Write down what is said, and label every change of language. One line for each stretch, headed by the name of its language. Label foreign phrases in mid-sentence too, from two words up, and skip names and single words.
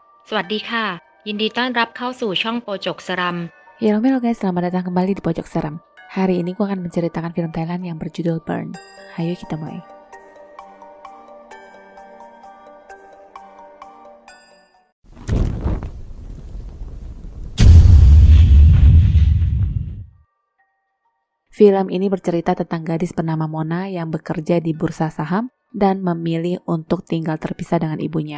Thai: สวัสดีค่ะยินดีต้อนรับเข้าสู่ช่องโปจกสรัม
Indonesian: Halo Melo guys, selamat datang kembali di Pojok Seram. Hari ini gue akan menceritakan film Thailand yang berjudul Burn. Ayo kita mulai. Film ini bercerita tentang gadis bernama Mona yang bekerja di bursa saham dan memilih untuk tinggal terpisah dengan ibunya.